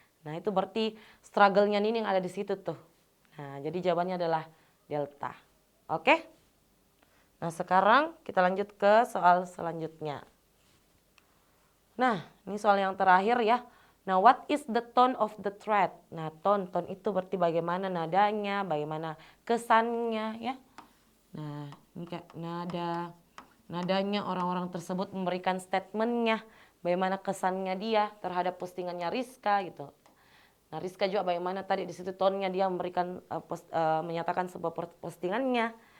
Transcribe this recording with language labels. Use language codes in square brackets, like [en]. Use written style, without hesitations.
[id] Nah, itu berarti struggle-nya Nining ada di situ tuh. Nah, jadi jawabannya adalah delta. Oke? Nah, sekarang kita lanjut ke soal selanjutnya. Nah, ini soal yang terakhir ya. [en] Nah, what is the tone of the thread? [id] Nah, tone itu berarti bagaimana nadanya, bagaimana kesannya ya. Nah, ini kayak nadanya orang-orang tersebut memberikan statementnya, bagaimana kesannya dia terhadap postingannya Rizka gitu. Nah, Rizka juga bagaimana tadi di situ tone-nya dia memberikan menyatakan sebuah postingannya.